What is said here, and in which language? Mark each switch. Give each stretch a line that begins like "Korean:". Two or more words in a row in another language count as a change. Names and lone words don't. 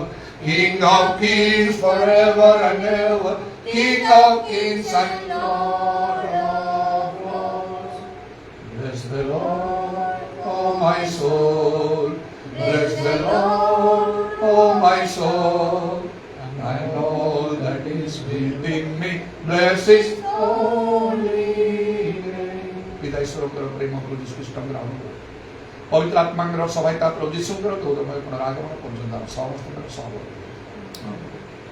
English: King of kings forever and ever, King of kings and Lord of lords. Bless the Lord, oh my soul. Bless the Lord, oh my soul. And all that is within me, bless his holy name.
Odia: ପିତା ଈଶ୍ୱରଙ୍କର ପ୍ରେମ ପ୍ରଭୁ ଯୀଶୁ ଖ୍ରୀଷ୍ଟଙ୍କର ଅନୁଗ୍ରହ ପବିତ୍ର ଆତ୍ମାଙ୍କର ସହାୟତା ପ୍ରଭୁ ଯୀଶୁଙ୍କର ଗୌରବମୟ ପୁନରାଗମନ ପର୍ଯ୍ୟନ୍ତ ସମସ୍ତଙ୍କର ସହଭାଗୀ।